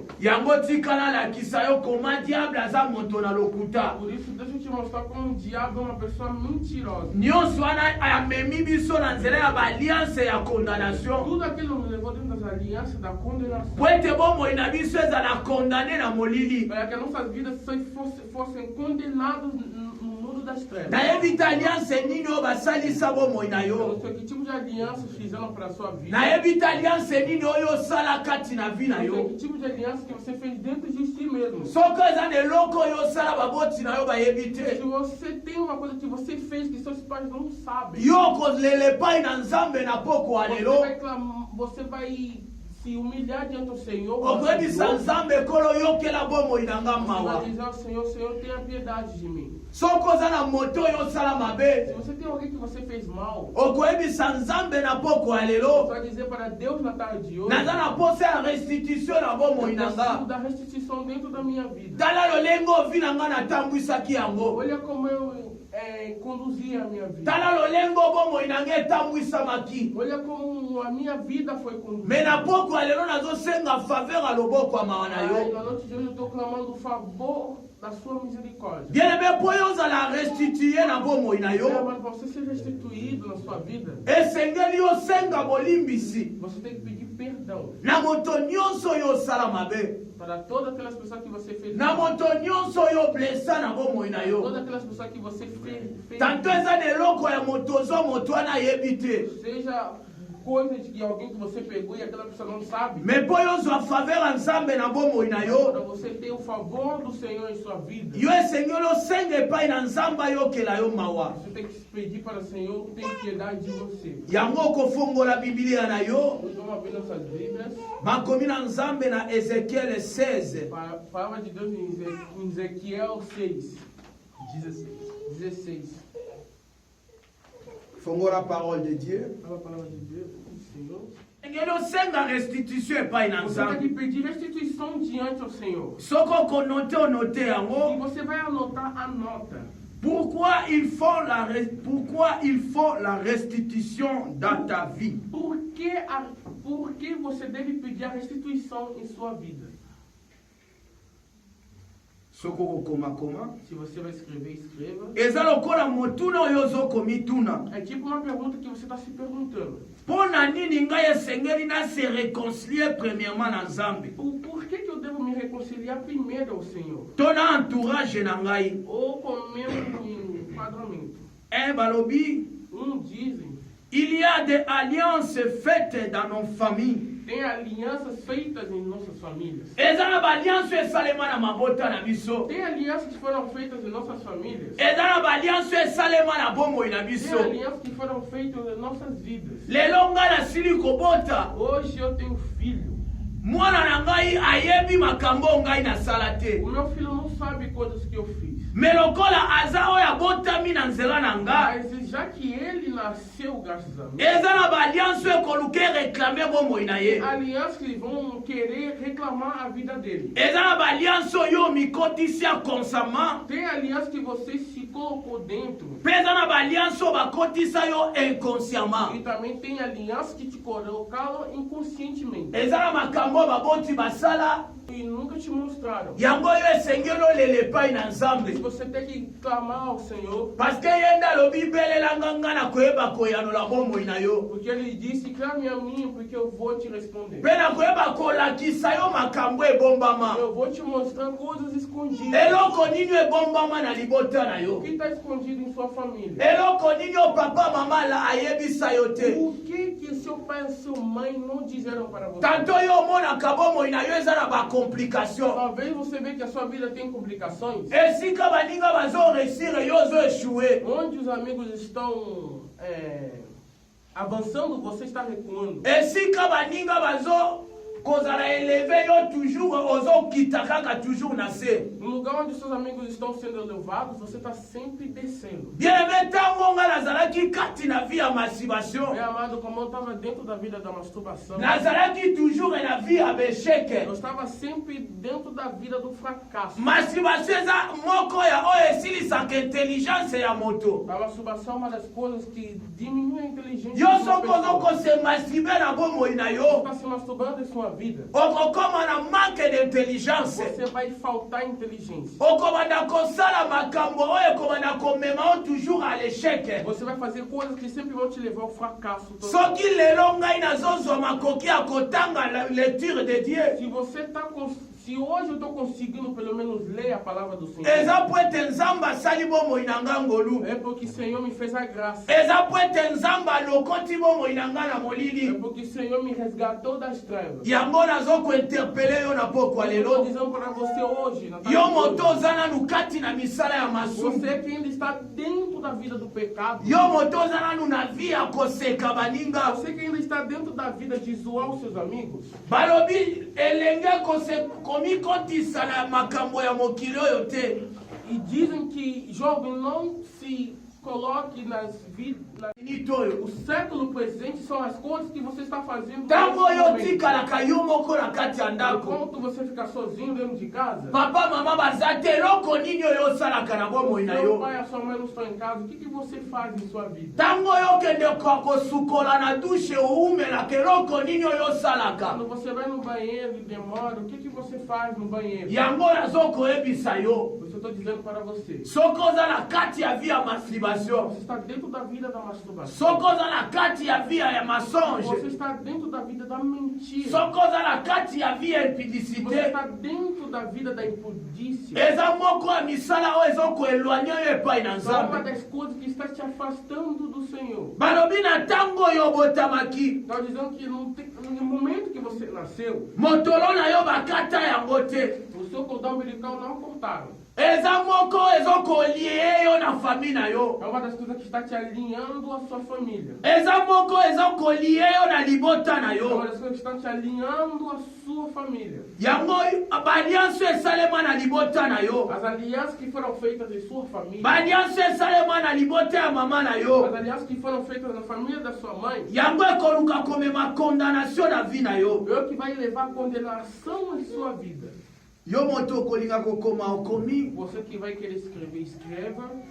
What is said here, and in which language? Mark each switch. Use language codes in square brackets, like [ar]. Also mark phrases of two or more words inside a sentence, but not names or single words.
[ln] Yango tikala lakisa yo koma diable aza moto na lokuta. [pt] Por isso, deixa eu te mostrar como o diabo é uma pessoa mentirosa. [ln] Nyonso wana amemi biso na nzela ya baalliance ya condamnation. [pt] Tudo aquilo nos levou dentro das alianças da condenação. [ln] Po ete bomoi na biso ezala condamné na molili. [pt] Para que nossas vidas fossem condenadas no mundo das trevas. [ln] Nayebi te alliance nini oyo basalisa bomoi na [pt] Eu [ln] yo. [pt] não sei que tipo de aliança fizeram para a sua vida. [ln] Nayebi te alliance nini oyo osala kati na vi na [pt] Eu não sei [ln] yo. [pt] que tipo de aliança que você fez dentro de si mesmo. [ln] Soki eza na eloko oyo osala baboti na yo bayebi [pt] Se [ln] te, [pt] você tem uma coisa que você fez que seus pais não sabem, [ln] yo kolela epai na nzambe na pokwa lelo, [pt] você vai se se humilhar diante do Senhor, [ln] okoyebisa nzambe ekolo yokela bomoi na nga [pt] você vai [ln] mawa. [pt] dizer ao Senhor, Senhor, tenha piedade de mim. [ln] Soki oza na moto oyo osala [pt] Se [ln] mabe, [pt] você tem alguém que você fez mal, [ln] okoyebisa nzambe na poko ya [pt] você [ln] lelo, [pt] vai dizer para Deus na tarde de hoje, [ln] naza na posa ya restitution na bomoi [pt] eu [ln] na [pt] preciso [ln] nga. [pt] da restituição dentro da minha vida. [ln] Tala lolenge ovi na nga natambwisaki yango. [pt] Olha como eu conduzi a minha vida. [ln] Tala lolenge bomoi na nga etambwisamaki. [pt] Olha como a minha vida foi [ln] Me [pt] conduzida. [ln] na poko ya lelo nazosenga faveur ya loboko ya mawa na [pt] Ai, [ln] yo. [pt] na noite de hoje eu estou clamando o favor da sua misericórdia. [ln] Bien-aimé, po yo ozala restituye na bomoi na [pt] Meu [ln] yo, [pt] amado, para você ser restituído na sua vida, [ln] esengeli osenga bolimbisi [pt] você tem que pedir perdão [ln] na moto nyonso oyo osala mabe, [pt] para todas aquelas pessoas que você fez [ln] na [pt] mal, [ln] moto nyonso oyo blessa na bomoi na yo. [pt] todas aquelas pessoas que você fez [ln] Tanto eza na eloko ya moto ozwa moto wana ayebi te, [pt] seja coisas de alguém que você pegou e aquela pessoa não sabe. [ln] me po yo ozwa faveur ya nzambe na bomoi na [pt] Para [ln] yo, [pt] você ter o favor do Senhor em sua vida, [ln] yo esengeli osenga epai na nzambe ayokela yo mawa. [pt] você tem que pedir para o Senhor ter piedade de você. [ln] Yango okofongola bibilia na yo, [pt] Nós vamos abrir nossas Bíblias. [ln] makomi na nzambe na Ezekiel 16. [pt] Palavra de Deus em Ezequiel 6, 16. [fr] Fongola parole de Dieu. [pt] Fala a palavra de Deus, do Senhor. [ln] Esengeli osenga restitution epai na [pt] Você tem [ln] nzambe. [pt] que pedir restituição diante do Senhor. [ln] Soko okonote onote [pt] E [ln] yango. [pt] você vai anotar, anota. [fr] Pourquoi il faut la restitution dans ta vie? [pt] Por que você deve pedir a restituição em sua vida? [ln] Soko okoma koma. [pt] Se você vai escrever, escreva. [ln] Eza lokola motuna oyo ozokomituna. [pt] É tipo uma pergunta que você está se perguntando. [ln] Mpo na nini ngai esengeli nase [fr] réconcilier premièrement [ln] na nzambe [pt] Por que eu devo me reconciliar primeiro ao Senhor? [ln] to na entourage na ngai? [pt] Ou com o meu enquadramento? [ln] Balobi, [pt] Dizem, [fr] il y a des alliances faites dans nos familles. [pt] tem alianças feitas em nossas famílias. [ln] Eza na balianso esalema na mabota na biso. [pt] Tem alianças que foram feitas em nossas famílias. [ln] Eza na balianso esalema na bomoi na [pt] Tem [ln] biso. [pt] alianças que foram feitas em nossas vidas. [ln] Lelo ngai nasili kobota. [pt] Hoje eu tenho filho. [ln] Mwana na ngai ayebi makambo ngai nasala te. [pt] O meu filho não sabe coisas que eu fiz. [ln] Me lokola aza oyo abotami na nzela na ngai, [pt] Mas já que ele nasceu graças a mim, [ln] eza na balianso ekoluka ereklame bomoi na ye. [pt] alianças que vão querer reclamar a vida dele. [ln] Eza na balianso oyo mikotisi ya consama. [pt] Tem alianças que você se colocou dentro. [ln] Mpe eza na balianso bakotisa yo [pt] E [ln] inconsciemment. [pt] também tem alianças que te colocaram inconscientemente. [ln] Eza na makambo baboti basala. [pt] E nunca te mostraram. [ln] Yango oyo esengeli olele epai na [pt] Se [ln] nzambe. [pt] você tem que clamar ao Senhor, [ln] Paske ye nde alobi belelanga nga na koyeba koyanola bomoi na yo. [pt] porque ele disse, clame a mim, porque eu vou te responder. [ln] Mpe na koyeba kolakisa yo makambo ebombama. [pt] Eu vou te mostrar coisas escondidas. [ln] Eloko nini ebombama na libota na [pt] O [ln] yo? [pt] que está escondido em sua família? [ln] Eloko nini o papa mama la ayebisa yo te? [pt] O que seu pai e sua mãe não disseram para você? [ln] Tanto yo omonaka bomoi na yo eza na bakomplikation. [pt] Talvez você vê que a sua vida tem complicações. [ln] Esika baninga bazoresire yo ozoeshue. [pt] Onde os amigos estão avançando, você está recuando. [ln] Esika baninga kozala eleve yo toujours ozokita kaka toujours na se. [pt] No lugar onde seus amigos estão sendo elevados, você está sempre descendo. [ln] Bien-aimé, ntango nga nazalaki kati na vie ya masturbation, [pt] Meu amado, como eu estava dentro da vida da masturbação, [ln] nazalaki toujours na vie ya besheke. [pt] eu estava sempre dentro da vida do fracasso. [ln] Masturbation eza moko ya oyo esilisaka intelligence ya moto. [pt] A masturbação é uma das coisas que diminui a inteligência [ln] Yo [pt] de uma [ln] soko [pt] pessoa. [ln] ozokose masturbe na bomoi na [pt] Você [ln] yo, [pt] está se masturbando em sua vida. [ln] okokoma na [fr] manque d'intelligence. [pt] Você vai faltar inteligência. [ln] Okobanda kosala makambo oyo ekobanda komema yo [fr] toujours à l'échec. [pt] Você vai fazer coisas que sempre vão te levar ao fracasso. [ln] Soki lelo ngai nazozwa makoki ya kotanga [fr] la lecture de Dieu, [pt] Se você está Se hoje eu estou conseguindo pelo menos ler a palavra do Senhor, [ln] eza po ete nzambe asali bomoi na nga ngolu, é porque o Senhor me fez a graça. eza po ete nzambe alokoti bomoi na nga na [pt] É [ln] molili. [pt] porque o Senhor me resgatou das trevas. [ln] Yango nazokointerpele yo na pokwa [pt] Eu estou [ln] lelo. [pt] dizendo para você hoje, na tarde [ln] Yo [pt] de [ln] moto [pt] hoje, [ln] oza nanu kati na misala ya masumu. [pt] você que ainda está dentro da vida do pecado, [ln] Yo moto oza nanu na vi ya koseka baninga. [pt] você que ainda está dentro da vida de zoar os seus amigos, [ln] Balobi elenge komikotisa na makambo ya mokili oyo te. [pt] e dizem que jovem não se coloque nas vidas. [ln] Nito oyo. [pt] O século presente são as coisas que você está fazendo. [ln] Ntango [pt] nesse [ln] oyo [pt] momento. [ln] otikalaka yo moko na kati ya ndako. [pt] Enquanto você fica sozinho dentro de casa, [ln] Papa mama baza te eloko nini oyo osalaka na bomoi na [pt] seu [ln] yo. [pt] pai e a sua mãe não estão em casa, o que você faz em sua vida? [ln] Ntango oyo okende kosukola na dushe oumelaka eloko nini oyo osalaka. [pt] Quando você vai no banheiro e demora, o que você faz no banheiro? [ln] Yango nazokoyebisa yo. [pt] Eu estou dizendo para você. [ln] Soki oza na kati ya vi ya masturbation, [pt] Você está dentro da vida da masturbação. [ln] soki oza na kati ya vi ya [pt] Você [ln] mensonge, [pt] está dentro da vida da mentira. [ln] soki oza na kati ya vi ya [pt] Você [ln] impudicité, [pt] está dentro da vida da impudícia. [ln] eza moko ya misala oyo ezokoelwanye yo epai na [pt] É uma [ln] nzambe. [pt] das coisas que está te afastando do Senhor. [ln] Balobi na ntango oyo obotamaki, [pt] Está dizendo que no momento que você nasceu, [ln] motolo na yo bakata yango te. [pt] o seu cordão umbilical não cortaram. [ln] Eza moko ezokolie yo na famille na yo. [pt] É uma das coisas que está te alinhando à sua família. [ln] Eza moko ezokolie yo na libota na [pt] É uma [ln] yo. [pt] das coisas que estão te alinhando à sua família. [ln] Yango balianso esalema na libota na yo. [pt] As alianças que foram feitas em sua família, [ln] Balianso esalema na libota ya mama na yo. [pt] as alianças que foram feitas na família da sua mãe, [ln] Yango ekoluka komema condamnation na vi na yo. [pt] é o que vai levar a condenação em sua vida. [ln] Yo moto okolinga kokoma okomi. [pt] Você que vai querer escrever, escreva.